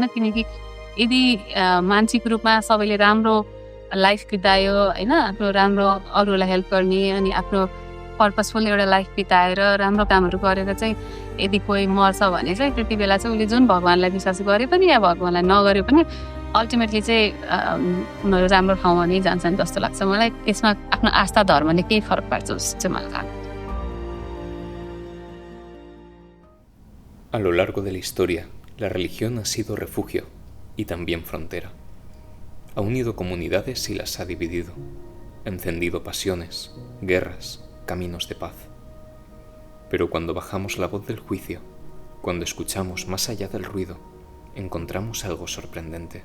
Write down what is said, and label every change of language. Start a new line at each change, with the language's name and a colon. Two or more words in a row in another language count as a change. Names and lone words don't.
Nepali: किनकि यदि मानसिक रूपमा सबैले राम्रो लाइफ बितायो होइन, आफ्नो राम्रो अरूलाई हेल्प गर्ने अनि आफ्नो पर्पसफुल एउटा लाइफ बिताएर राम्रो कामहरू गरेर चाहिँ यदि कोही मर्छ भने चाहिँ त्यति बेला चाहिँ उसले जुन भगवान्लाई विश्वास गरे पनि या भगवान्लाई नगरे पनि अल्टिमेटली चाहिँ उनीहरू राम्रो ठाउँमा नै जान्छन् जस्तो लाग्छ मलाई। यसमा आफ्नो आस्था धर्मले केही फरक पार्छ जस्तो चाहिँ मलाई लाग्छ।
Spanish: A lo largo de la historia, la religión ha sido refugio y también frontera. Ha unido comunidades y las ha dividido, encendido pasiones, guerras, caminos de paz. Pero cuando bajamos la voz del juicio, cuando escuchamos más allá del ruido, encontramos algo sorprendente.